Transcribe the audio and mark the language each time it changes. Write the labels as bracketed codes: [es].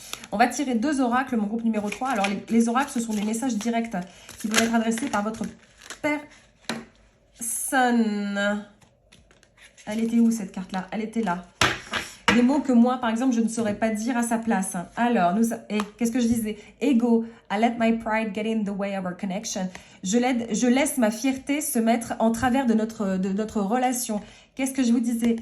[fr] On va tirer 2 oracles, mon groupe numéro 3. Alors, les oracles, ce sont des messages directs qui peuvent être adressés par votre personne. Elle était où, cette carte-là? Elle était là. Des mots que moi, par exemple, je ne saurais pas dire à sa place. Alors, qu'est-ce que je disais? [en] Ego, I let my pride get in the way of our connection. [fr] Je laisse ma fierté se mettre en travers de notre relation. Qu'est-ce que je vous disais?